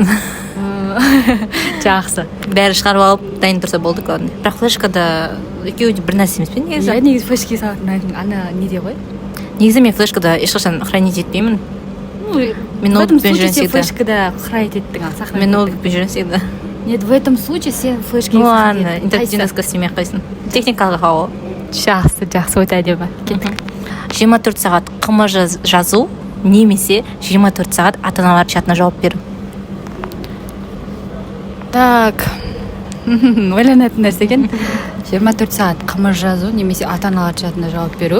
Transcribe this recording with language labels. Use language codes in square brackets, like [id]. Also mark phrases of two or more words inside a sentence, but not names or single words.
[kk] Жақсы. Бәрі шығарып алып, дайын тұрса болды кәдімгі. Бірақ флешкада екеуі бір нәрсе емес пе негізі? Иә, негізі флешке салатын ана неде ғой? Негізі мен флешкада ешқашан хранить етпеймін. Мен ноутбукпен жүрген секілді. Флешкада хранить еттің, сохранить. Мен ноутбукпен жүрген секілді. [ru] Нет, в этом случае [kk] сен флешке... [ru] Ну ладно, интерактивный доска [kk] істемей қойсын. Техникалық хау. Жақсы, өте әдемі. Кеттік. 24 сағат қымыз жазу, немесе 24 сағат ата-аналар чатына жауап беру. Так, ойланатын нәрсе екен. 24 сағат қымыз жазу, немесе ата-аналар чатына жауап беру.